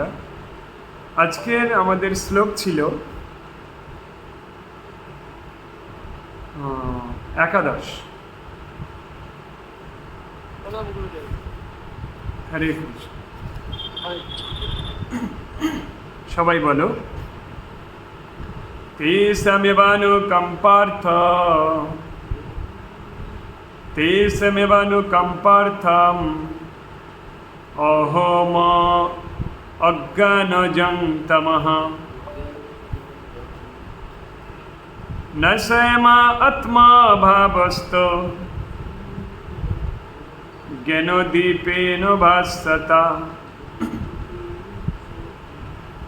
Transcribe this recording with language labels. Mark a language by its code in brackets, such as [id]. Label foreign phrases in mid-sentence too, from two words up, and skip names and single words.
[bn] আজকের আমাদের শ্লোক ছিল 11। [sa] হরে কৃষ্ণ। [bn] সবাই বলো, [sa] তেষমেবানুকম্পার্থম অহম অজ্ঞানজং তমঃ ন সয়মা আত্মা ভাবস্ত জ্ঞানদীপেন ভাস্বতা।